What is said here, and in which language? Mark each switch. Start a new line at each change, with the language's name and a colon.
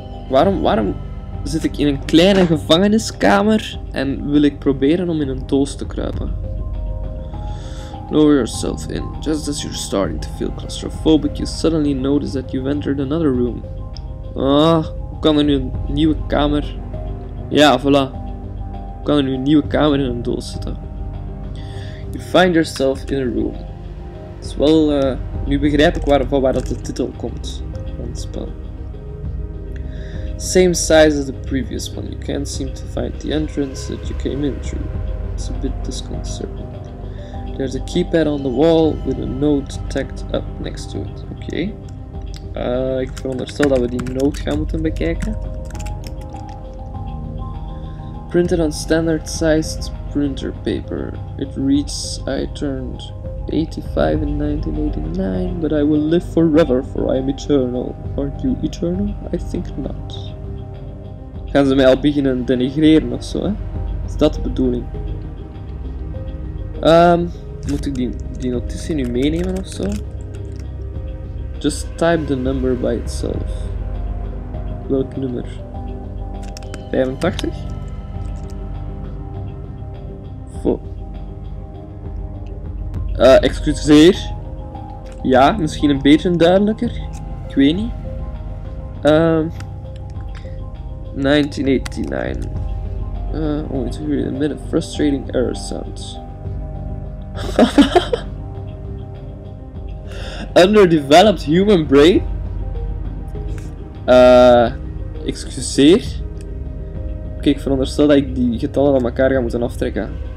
Dutch: Waarom zit ik in een kleine gevangeniskamer en wil ik proberen om in een doos te kruipen?
English: Lower yourself in. Just as you're starting to feel claustrophobic, you suddenly notice that you've entered another room.
Dutch: Ah, hoe kan er nu een nieuwe kamer... Ja, voilà. Hoe kan er nu een nieuwe kamer in een doos zitten?
English: You find yourself in a room.
Dutch: Het is wel... nu begrijp ik van waar dat de titel komt van het spel.
English: Same size as the previous one. You can't seem to find the entrance that you came in through. It's a bit disconcerting. There's a keypad on the wall with a note tacked up next to it.
Dutch: Oké. Ik veronderstel dat we die note gaan moeten bekijken.
English: Printed on standard sized printer paper. It reads, I turned 85 in 1989, but I will live forever, for I am eternal. Aren't you eternal? I think not.
Dutch: Gaan ze mij al beginnen denigreren of zo, hè? Is dat de bedoeling? Moet ik die notitie nu meenemen of zo?
English: Just type the number by itself.
Dutch: Welk nummer? 85? Excuseer. Ja, misschien een beetje duidelijker. Ik weet niet. 1989.
English: Only to hear a minute frustrating error sounds. Underdeveloped human brain?
Dutch: Excuseer. Oké, ik veronderstel dat ik die getallen aan elkaar ga moeten aftrekken.